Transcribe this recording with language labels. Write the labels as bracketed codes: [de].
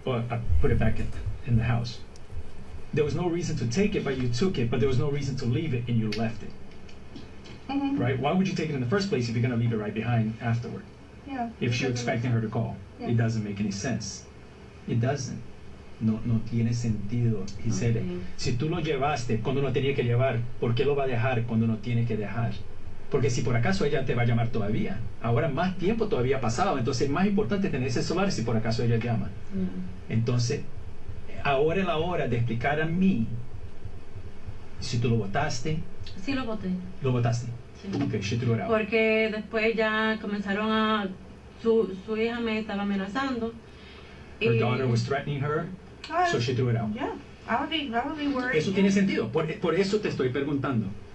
[en] Well, I put it back in the house. There was no reason to take it, but you took it. But there was no reason to leave it, and you left it. Mm-hmm. Right? Why would you take it in the first place if you're gonna leave it right behind afterward? Yeah. If you're expecting her to call, Yeah. it doesn't make any sense. It doesn't. [es] No tiene sentido. [en] He said, [es] si tú lo llevaste cuando no tenía que llevar, ¿por qué lo va a dejar cuando no tiene que dejar? Porque si por acaso ella te va a llamar todavía, ahora más tiempo todavía ha pasado, entonces es más importante tener ese celular si por acaso ella llama. Entonces, ahora es la hora de explicar a mí si tú lo botaste. Sí lo boté. Lo botaste. Sí. [en] Okay, she threw it out. [es] Porque después ya comenzaron a... Su hija me estaba amenazando. [en] Her daughter was threatening her, so she threw it out. Yeah. I would be worried. [es] Eso tiene sentido, por eso te estoy preguntando.